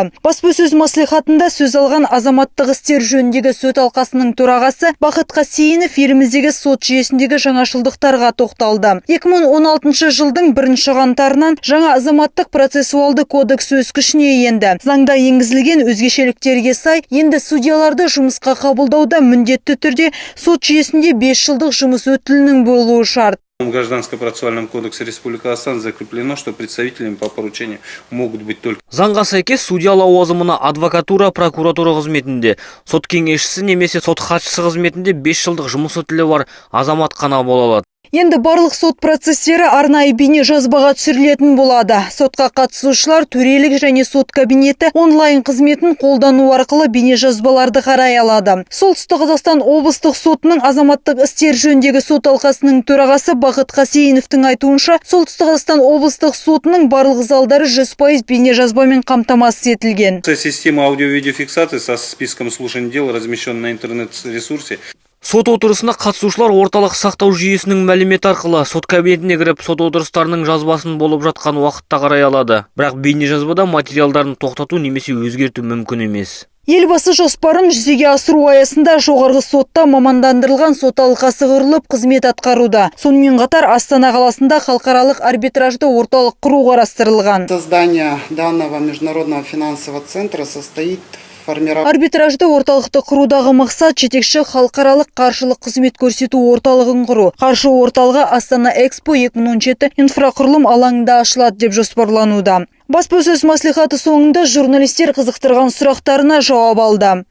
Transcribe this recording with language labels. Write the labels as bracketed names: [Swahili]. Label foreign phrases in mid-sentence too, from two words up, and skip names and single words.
[Kazakh] Баспасөз мәслихатында сөз алған азаматтық істер жөніндегі сот алқасының төрағасы Бақыт Қасейінов еліміздегі сот жүйесіндегі жаңашылдықтарға тоқталды. 2016 жылдың 1 қаңтарынан жаңа азаматтық процессуалды кодекс өз күшіне енді. Заңда енгізілген өзгешеліктерге сай, енді судьяларды жұмысқа қабылдауда міндетті түрде сот жүйесінде 5 жылдық жұмыс өтілінің болуы шарт. [Russian] В Гражданско-процессуальном кодексе Республики Казахстан закреплено, что представителями по поручению могут быть только... [Kazakh] Заңға сәйкес судья лауазымына адвокатура, прокуратура қызметінде, сот кеңесшісі немесе сот хатшысы қызметінде 5 жылдық жұмыс өтілі бар азамат қана бола алады. Енді барлық сот процестері арнайы бейне жазбаға түсірілетін болады. Сотқа қатысушылар төрелік және сот кабинеті онлайн қызметін қолдану арқылы бейне жазбаларды қарай алады. Солтүстік Қазақстан облыстық сотының азаматтық істер жөніндегі сот алқасының төрағасы Бақыт Қасейіновтің айтуынша, Солтүстік Қазақстан облыстық сотының барлық залдары 100% бейне жазбамен қамтамасыз етілген. [Russian] Система аудио-видеофиксации со списком слушаний дел размещена на интернет-ресурсе. [Kazakh] Сот отырысына қатысушылар орталық сақтау жүйесінің мәлімет арқылы сот кабинетіне кіріп, сот отырыстарының жазбасын болып жатқан уақытта қарай алады. Бірақ бейне жазбада материалдарын тоқтату немесе өзгерту мүмкін емес. Елбасы жоспарын жүзеге асыру аясында жоғарғы сотта мамандандырылған сот алқасы құрылып қызмет атқаруда. Сонымен қатар Астана қаласында халықаралық арбитражды орталық құру қарастырылған. [Russian] Создание данного международного финансового центра состоит [Kazakh] Арбитражды орталықты құрудағы мақсат жетекші халықаралық қаржылық қызмет көрсету орталығын құру. Қаржы орталығы Астана Экспо 2017 инфрақұрылым алаңында ашылады деп жоспарлануда. Баспасөз мәслихаты соңында журналистер қызықтырған сұрақтарына жауап алды.